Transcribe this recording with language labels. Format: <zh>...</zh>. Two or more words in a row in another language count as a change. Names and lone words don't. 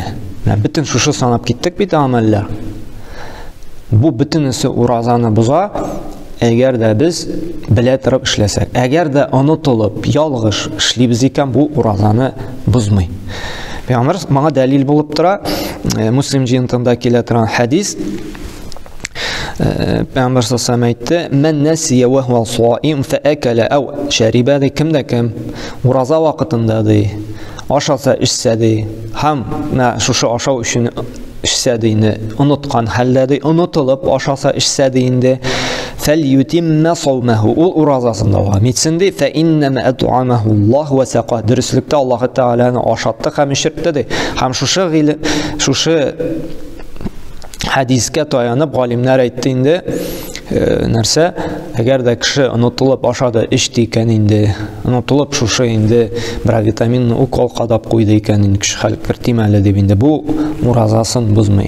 <tt>Менә бөтен шушы санап киттек бит гамәлләр. Бу бөтенесе уразаны боза, әгәр дә без белә торып эшләсәк. Әгәр дә онытылып, ялгыш эшлибез икән, бу уразаны бозмый. Пәйгамбер моңа дәлил булып тора. Муслим җинтында килә торган хадис. Пәйгамбер</tt> <ar>صلى الله عليه</ar> <tt>әйтте:</tt> <ar>"من نسي وهو صائم فأكل أو شرب",</ar> <tt>кемдә кем ураза вакытында ди, ашаса, эчсә ди, һәм шушы ашау өчен эчсә ди, оныткан хәлдә ди, онытылып ашаса, эчсә ди инде,</tt> <ar>فَلْيُتِمَّ صَوْمَهُ,</ar> <tt>ул уразасын дәвам итсен ди,</tt> <ar>فَإِنَّمَا أَطْعَمَهُ اللَّهُ وَسَقَاهُ,</ar> <tt>дөреслектә Аллаһы Тәгаләне ашатты һәм эчертте ди. Һәм шушы хадискә таянып галимнәр әйтте инде, нәрсә, әгәр дә кеше онытылып ашады, эчте икән инде, онытылып шушы инде бер витаминны укол кадап куйды икән, инде кеше хәл кертимәле дип инде, бу уразасын бозмый.</tt>